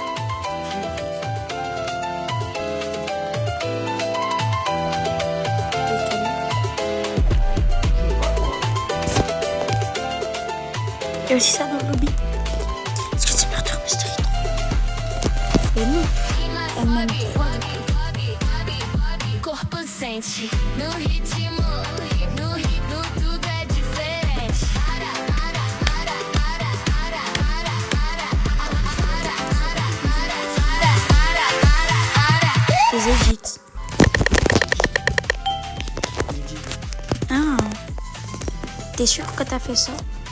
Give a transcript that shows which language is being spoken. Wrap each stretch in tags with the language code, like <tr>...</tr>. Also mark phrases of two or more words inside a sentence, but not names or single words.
<fr>Il y a aussi ça dans le lobby. Est-ce que c'est Murder Mystery? Et non. MM3.</fr> <pt>Corpo sente no ritmo, tudo é diferente.</pt> <fr>Les égites. Ah. T'es sûr que t'as fait ça?</fr>